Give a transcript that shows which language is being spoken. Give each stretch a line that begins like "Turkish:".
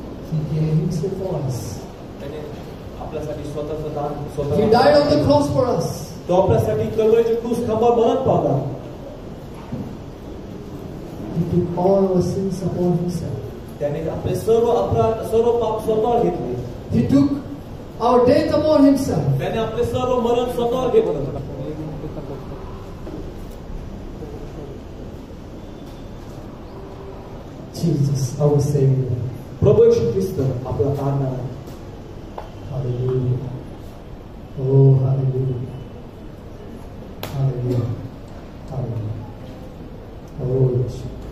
English: He gave himself for us.
Marathi: त्याने आपल्यासाठी स्वतःचं दान
English: He
Marathi: स्वतः
English: died on the cross for us.
Marathi: तो आपल्यासाठी कल्वरीच्या क्रूस खांबावर मरण पावला.
English: He took all our sins upon himself.
Marathi: त्याने आपले सर्व अपराध सर्व पाप स्वतःवर घेतले.
English: He took our death upon himself.
Marathi: त्याने आपले सर्व मरण स्वतःवर घेतलं.
English: Jesus, our Savior.
Marathi: प्रभू येशू ख्रिस्त आपला तारणारा.
English: Hallelujah. Oh, hallelujah. Hallelujah. Hallelujah. Oh, Jesus.